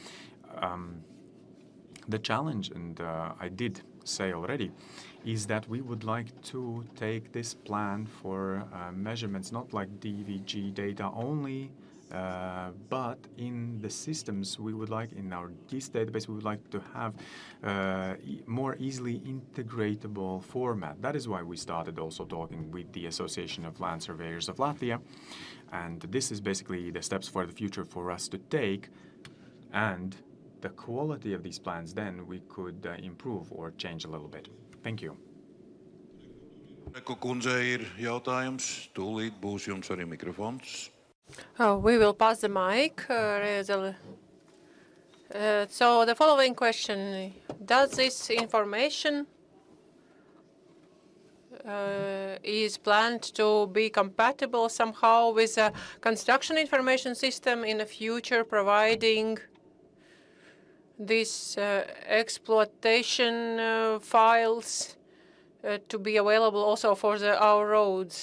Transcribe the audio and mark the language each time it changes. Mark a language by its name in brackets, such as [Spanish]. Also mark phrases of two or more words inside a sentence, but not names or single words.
[English] The challenge, and I did say already, is that we would like to take this plan for measurements not like DVG data only, but in the systems we would like, in our GIS database, we would like to have more easily integratable format. That is why we started also talking with the Association of Land Surveyors of Latvia. And this is basically the steps for the future for us to take. And the quality of these plans then we could improve or change a little bit. Thank you. [Latvian] Kundzei ir jautājums, tūlīt būs jums arī mikrofons. [English] Oh, we will pass the mic. So the following question, does this information is planned to be compatible somehow with a construction information system in the future, providing these exploitation files to be available also for our roads?